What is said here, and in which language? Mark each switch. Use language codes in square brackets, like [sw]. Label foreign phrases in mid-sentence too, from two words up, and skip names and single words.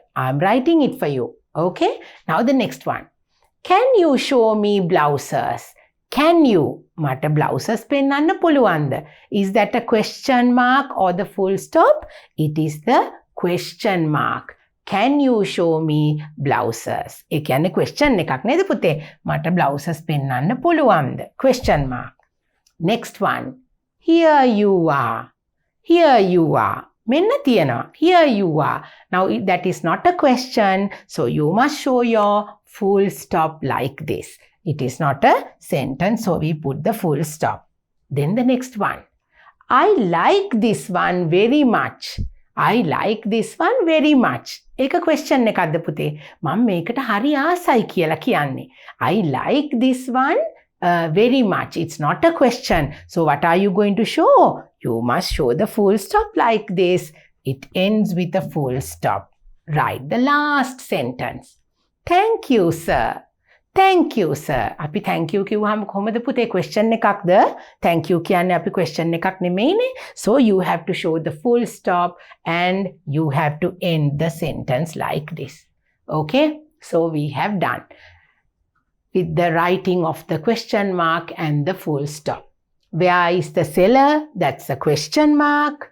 [en] I'm writing it for you. Okay? Now the next one. Can you show me blouses? Can you? [si] මට blouses පෙන්වන්න පුළුවන්ද. [en] Is that a question mark or the full stop? It is the question mark. Can you show me blouses? [si] ඒ කියන්නේ question එකක් නේද පුතේ? මට blouses පෙන්වන්න පුළුවන්ද? [en] Question mark. Next one. Here you are. Here you are. [si] මෙන්න තියෙනවා. [en] Here you are. Now that is not a question, so you must show your full stop like this. It is not a sentence, so we put the full stop. Then the next one. I like this one very much. I like this one very much. [si] ඒක question එකක්ද පුතේ? මම මේකට හරි ආසයි කියලා කියන්නේ. [en] I like this one very much. It's not a question. So what are you going to show? You must show the full stop like this. It ends with a full stop. Write the last sentence. Thank you, sir. Thank you, sir. [si] අපි [en] thank you [si] කිව්වහම කොහොමද පුතේ question එකක්ද? Thank you කියන්නේ අපි question එකක් නෙමෙයිනේ. [en] So you have to show the full stop and you have to end the sentence like this. Okay? So we have done with the writing of the question mark and the full stop. Where is the seller? That's a question mark.